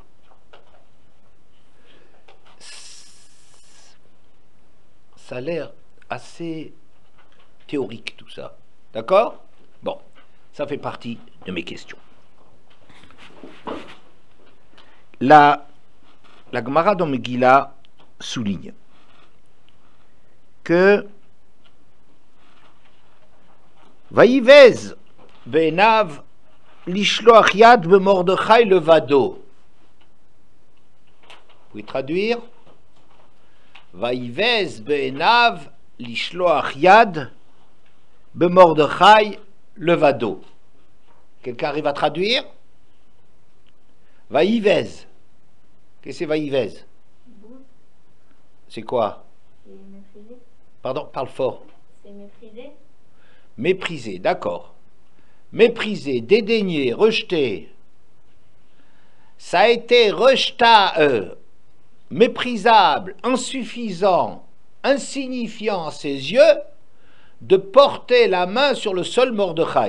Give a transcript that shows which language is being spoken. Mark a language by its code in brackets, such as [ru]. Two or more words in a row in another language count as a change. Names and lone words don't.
[fr] Ça a l'air assez théorique tout ça. D'accord? Bon, ça fait partie de mes questions. La Gemara dans Megillah souligne que [he] ויבז בעיניו לשלח יד במרדכי לבדו. [fr] Vous pouvez traduire? [he] ויבז בעיניו לשלח יד במרדכי לבדו. [fr] Quelqu'un arrive à traduire? Vaïvez. Qu'est-ce que c'est Vaïvez? C'est quoi? C'est méprisé. Pardon, parle fort. C'est méprisé. Méprisé, d'accord. Méprisé, dédaigné, rejeté. Ça a été rejeté, méprisable, insuffisant, insignifiant à ses yeux, de porter la main sur le seul Mordechai.